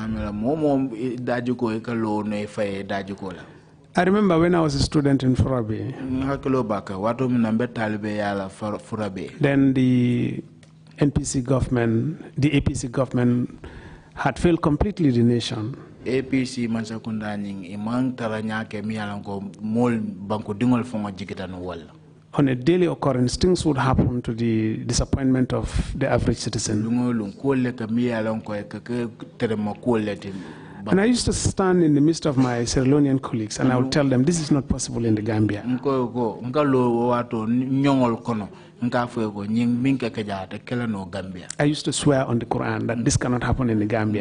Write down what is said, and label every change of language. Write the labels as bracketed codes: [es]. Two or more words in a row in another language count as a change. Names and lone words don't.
[en] I remember when I was a student in Furabe, then the NPC government, the APC government had failed completely the nation. [man] APC imang taranyake mialango mol banko dingol fonga jikitan wal. [en] On a daily occurrence, things would happen to the disappointment of the average citizen. And I used to stand in the midst of my Sierra Leonean colleagues and I would tell them, this is not possible in the Gambia. I used to swear on the Quran that this cannot happen in the Gambia.